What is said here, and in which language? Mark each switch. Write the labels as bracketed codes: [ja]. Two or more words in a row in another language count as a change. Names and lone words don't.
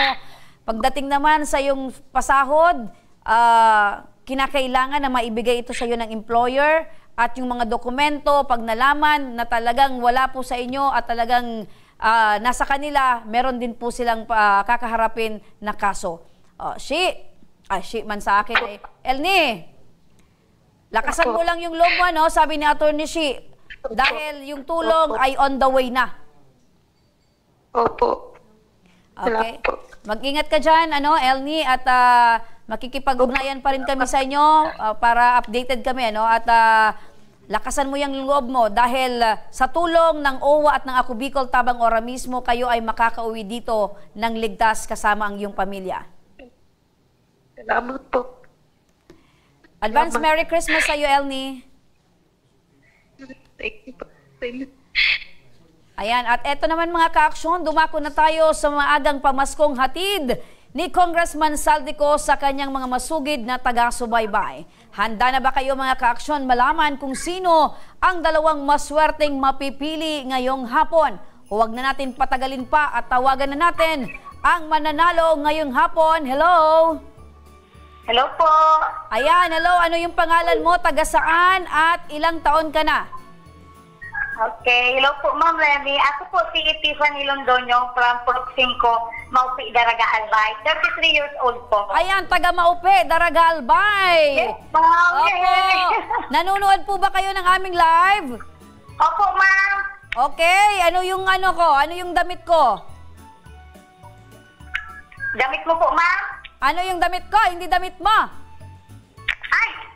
[tl] Pagdating naman sa iyong pasahod, kinakailangan na maibigay ito sa iyo ng employer at yung mga dokumento, pag nalaman na talagang wala po sa inyo at talagang nasa kanila, meron din po silang kakaharapin na kaso. Shi man sa akin eh. Elnie, lakasan mo lang yung loob mo, no? Sabi ni Atty. Shi, dahil yung tulong ay [en] on the way [tl] na. Opo. Okay. Mag-ingat ka dyan, Elnie, at makikipag-ugnayan pa rin kami sa inyo para updated kami, at lakasan mo yung loob mo dahil sa tulong ng OWA at ng Ako Bicol Tabang Ora mismo, kayo ay makakauwi dito ng ligtas kasama ang iyong pamilya. Salamat po. [en] Advance Merry Christmas [tl] sa iyo, Elnie. [en] Thank you po. [tl] Ayan, at eto naman mga ka-aksyon, dumako na tayo sa maagang pamaskong hatid ni Congressman Saldico sa kanyang mga masugid na taga-subaybay. Handa na ba kayo mga ka-aksyon malaman kung sino ang dalawang maswerteng mapipili ngayong hapon? Huwag na natin patagalin pa at tawagan na natin ang mananalo ngayong hapon. Hello? Hello po. Ayan, hello. Ano yung pangalan mo, taga saan at ilang taon ka na? Okay, hello po Ma'am Remy. Ako po si Tiffany Londoño from Purok 5, Maupi, Daraga Albay. [en] 33 years old po. [tl] Ayan, taga Maupi, Daraga Albay. Yes, Ma'am. Opo. Nanonood po ba kayo ng aming live? Opo, Ma'am. Okay, ano yung Ano yung damit ko? Damit mo po, Ma'am? Ano yung damit ko? Hindi damit mo. Ay!